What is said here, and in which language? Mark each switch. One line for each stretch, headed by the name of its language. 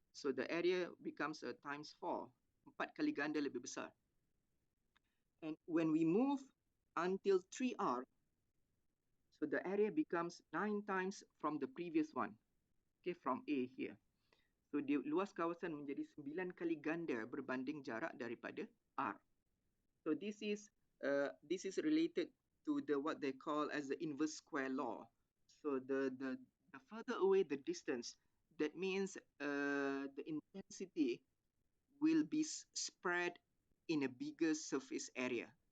English: So the area becomes a times 4.
Malay: 4 kali ganda lebih besar.
English: And when we move until 3R, So the area becomes 9 times from the previous one. Okay, from A here.
Malay: So luas kawasan menjadi 9 kali ganda berbanding jarak daripada R.
English: So this is related to the what they call as the inverse square law. So the further away the distance, that means the intensity will be spread in a bigger surface area.